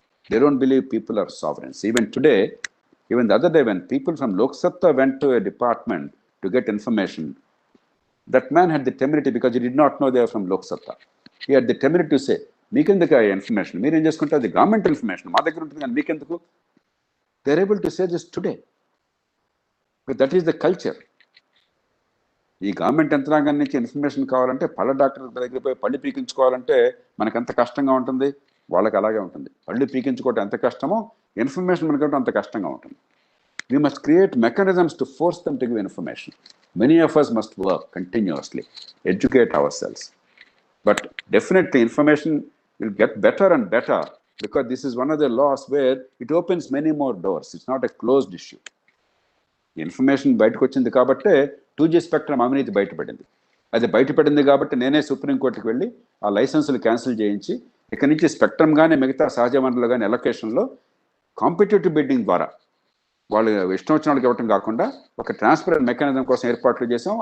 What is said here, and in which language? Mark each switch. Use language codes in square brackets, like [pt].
[en] They don't believe people are sovereigns. Even today, even the other day when people from Lok Satta went to a department to get information, that man had the temerity because he did not know they were from Lok Satta. He had the temerity to say, [te] meekenduku information, meer em cheskuntaru, [en] the government information, [te] ma daggara untundi gaani meekenduku. [en] They are able to say this today. But that is the culture. [te] ఈ government యంత్రాంగం నుంచి information కావాలంటే పళ్ళ doctor దగ్గర పోయి పళ్ళు పీకించుకోవాలంటే మనకు ఎంత కష్టంగా ఉంటుంది, వాళ్ళకి అలాగే ఉంటుంది. పళ్ళు పీకించుకోవటం ఎంత కష్టమో ఇన్ఫర్మేషన్ మనకంటే అంత కష్టంగా ఉంటుంది. [en] We must create mechanisms to force them to give information. Many of us must work continuously, educate ourselves. But definitely information will get better and better because this is one of the laws where it opens many more doors. It's not a closed issue. [te] Information బయటకు వచ్చింది కాబట్టే 2G spectrum అవినీతి బయటపడింది. అది బయటపడింది కాబట్టి నేనే సుప్రీంకోర్టుకు వెళ్ళి ఆ లైసెన్సులు క్యాన్సిల్ చేయించి ఇక్కడి నుంచి స్పెక్ట్రమ్ కానీ మిగతా సహజ వనరులు కానీ ఎలొకేషన్లో కాంపిటేటివ్ బిడ్డింగ్ ద్వారా వాళ్ళు ఇష్టం వచ్చిన వాళ్ళకి ఇవ్వటం కాకుండా ఒక ట్రాన్స్పరెంట్ మెకానిజం కోసం ఏర్పాట్లు చేసాం.